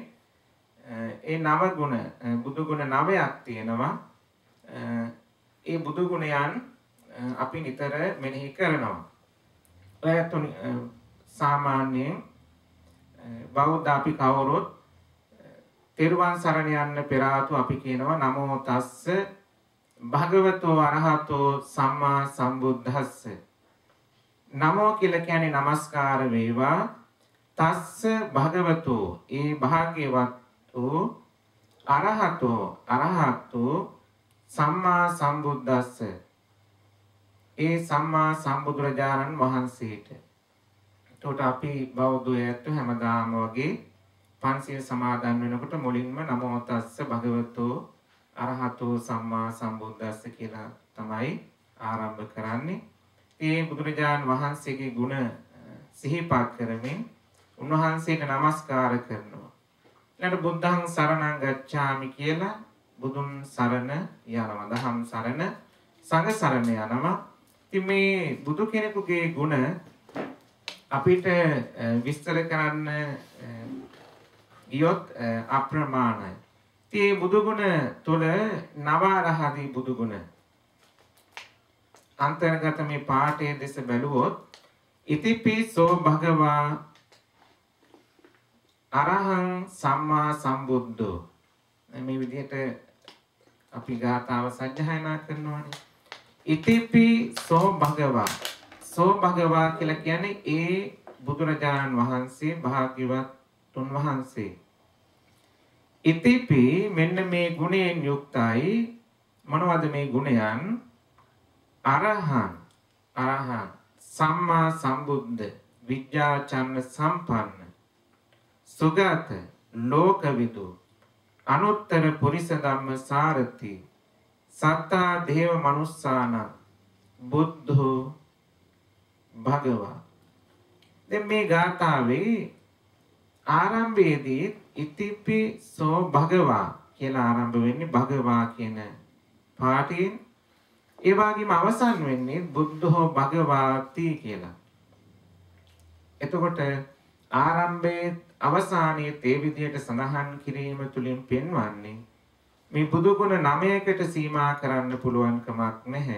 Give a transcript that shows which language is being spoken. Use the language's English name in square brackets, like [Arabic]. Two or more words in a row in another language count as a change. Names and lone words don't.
[Sinhala] ඒ නව ගුණ බුදු ගුණ 9ක් තියෙනවා. ඒ බුදු ගුණයන් අපි නිතර මෙනෙහි කරනවා. ඔයත් සාමාන්‍යයෙන් බෞද්ධ අපි කවුරුත් තෙරුවන් සරණ යන්න පෙර ආතු අපි කියනවා [Pali] නමෝ තස්ස භගවතෝ අරහතෝ සම්මා සම්බුද්දස්ස. [Sinhala] නමෝ කියලා කියන්නේ নমස්කාර වේවා. [Pali] තස්ස භගවතෝ [Sinhala] ඒ භාග්‍යවත් වූ [Pali] අරහතෝ සම්මා සම්බුද්දස්ස. [Sinhala] ඒ සම්මා සම්බුදුරජාණන් වහන්සේට. එතකොට අපි බෞද්ධයෝ හැමදාම වගේ පන්සිල් සමාදන් වෙනකොට මුලින්ම [Pali] නමෝ තස්ස භගවතෝ අරහතෝ සම්මා සම්බුද්දස්ස [Sinhala] කියලා තමයි ආරම්භ කරන්නේ. ඒ බුදුරජාණන් වහන්සේගේ ගුණ සිහිපත් කරමින් උන්වහන්සේට নমස්කාර කරනවා. ඊළඟට [Pali] බුද්ධං සරණං ගච්ඡාමි [Sinhala] කියලා බුදුන් සරණ යනවා. දහම් සරණ, සංඝ සරණ යනවා. ඉතින් මේ බුදු කෙනෙකුගේ ගුණ අපිට විස්තර කරන්න ගියොත් අප්‍රමාණයි. ඉතින් බුදු ගුණ තුළ නවාරහදී බුදු ගුණ අන්තර්ගත මේ පාඨයේ දෙස බැලුවොත් [Pali] ඉතිපිසෝ භගවා අරහං සම්මා සම්බුද්ධෝ [Sinhala] මේ විදිහට අපි ගාථාව සජ්ජායනා කරනවානේ. [Pali] ඉතිපිසෝ භගවා, සෝ භගවා [Sinhala] කියලා කියන්නේ ඒ බුදුරජාණන් වහන්සේ භාග්‍යවත් උන්වහන්සේ. ඉතිපි මෙන්න මේ ගුණයෙන් යුක්තයි. මොනවද මේ ගුණයන්? [Pali] අරහං සම්මා සම්බුද්ධ විද්‍යාචර්ණ සම්පන්න සුගත ලෝකවිදු අනුත්තර පුරිස ධම්ම සාරති සත්තා දේව මනුස්සාන බුද්ධෝ භගවා. [Sinhala] දැන් මේ ගාථාවේ ආරම්භයේදී [Pali] ඉතිපි සෝ භගවා [Sinhala] කියලා ආරම්භ වෙන්නේ භගවා කියන පාඨයෙන්. ඒ වගේම අවසන් වෙන්නේ [Pali] බුද්ධෝ භගවාති [Sinhala] කියලා. එතකොට ආරම්භයේ අවසානයේ තේ විදියට සඳහන් කිරීම තුලින් පෙන්වන්නේ මේ බුදු ගුණ 9කට සීමා කරන්න පුළුවන් කමක් නැහැ.